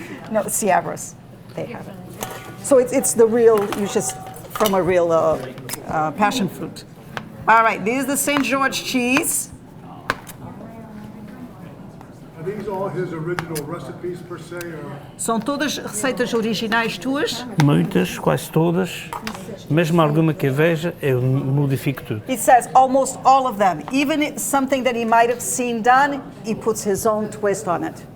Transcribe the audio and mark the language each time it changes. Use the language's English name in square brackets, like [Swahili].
[English] No, Ciabras. They have it. So it's the real, you just, from a real passion fruit. All right, this is the St. George cheese. Are these all his original recipes per se, or? [Portuguese] São todas receitas originais tuas. Muitas, quase todas. Mesmo alguma que eu veja, eu modifico tudo. [English] He says almost all of them. Even something that he might have seen done, he puts his own twist on it.